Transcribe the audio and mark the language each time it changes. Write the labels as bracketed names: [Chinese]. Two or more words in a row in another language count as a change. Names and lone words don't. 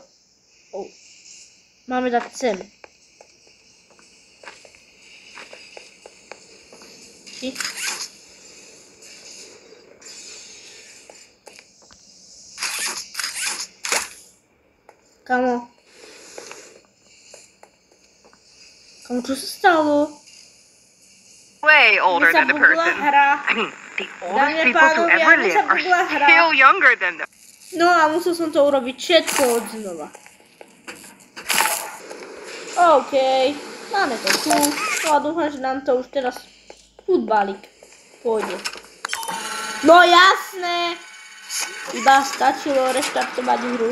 [Slovak] Máme dať sem. Kamo, čo sa stalo? [English] Way older than the person. I mean, the oldest people to ever live are still younger than them. [Slovak] No a musel som to urobiť všetko od znova. OK, máme to tu. No a dúfam, že nám to už teraz futbalík pôjde. No jasné! Iba stačilo reštartovať hru.